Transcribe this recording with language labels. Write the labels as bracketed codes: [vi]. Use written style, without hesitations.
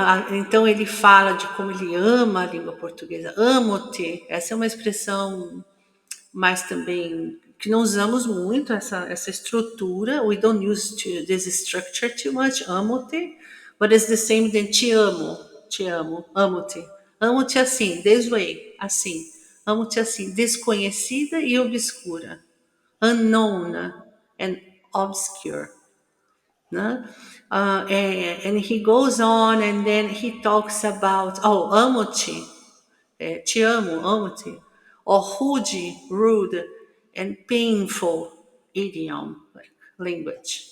[pt] Então ele fala de como ele ama a língua portuguesa. Amo-te. Essa é uma expressão mais também que não usamos muito essa estrutura. [en] We don't use this structure too much. [pt] Amo-te, [en] but it's the same than [pt] te amo, amo-te. Amo-te assim, [en] this way, [pt] assim. Amo-te assim, desconhecida e obscura. [en] Unknown and obscure. [pt] Né? [en] And he goes on and then he talks about, [pt] amo-te, te amo, amo-te, [en] or rude, and painful, idiom, like language.